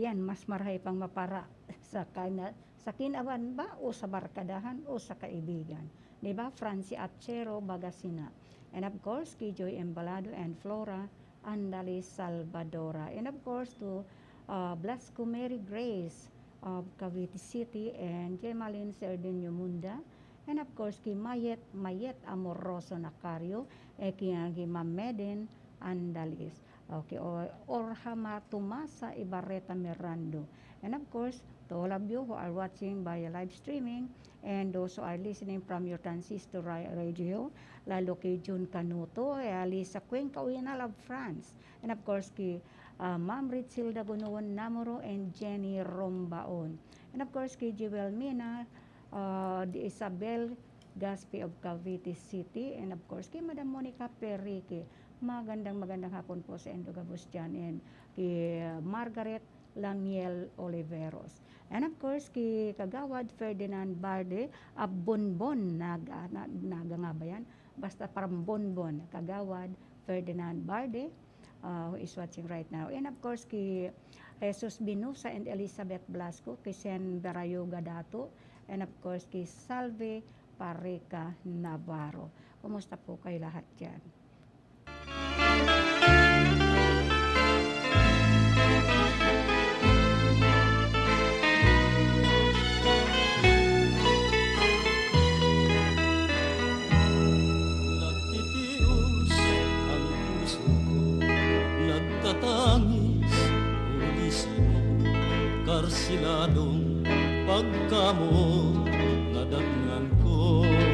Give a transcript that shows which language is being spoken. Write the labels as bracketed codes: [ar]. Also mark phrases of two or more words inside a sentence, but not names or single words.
[bik] mas marhay pang mapara sa kinawan ba o sa barkadahan o sa kaibigan. Di ba? Francie Atchero Bagasina. [en] And of course, kay Joy Embalado and Flora Andali Salvadora. And of course, to Blasco Mary Grace of Cavite City and Jemalyn Serdenio Munda. And of course, kay Mayet Amoroso Nacario, kay Ma'am Meden Andalis. Okay, Orhama Tumasa Ibarreta Mirando. And of course, to all of you who are watching by live streaming and those who are listening from your transistor radio, [bik] lalo kay June Canuto, Alisa Cuenca, Uinal of France. [en] And of course, kay Ma'am Ritzilda Gunuon Namoro and Jenny Rombaon. And of course, kay Jewel Mina, the Isabel Gaspi of Cavite City, and of course, kay Madam Monica Perique. [tl] Magandang hapon po sa Endogabos dyan, and kay Margaret Lamiel Oliveros. [en] And of course, [bik] kay Kagawad Ferdinand Barde, Bonbon, naga nga ba yan? Basta parang Bonbon, Kagawad Ferdinand Barde, [en] who is watching right now. And of course, kay Jesus Binusa and Elizabeth Blasco, kay Sen Berayo Gadato, and of course, kay Salve Pareca Navarro. [tl] Kumusta po kayo lahat dyan? [bik] Nagtitios ang puso ko, nagtatangis, ulisin mo, karsiladong pagkamo nadatngan ko.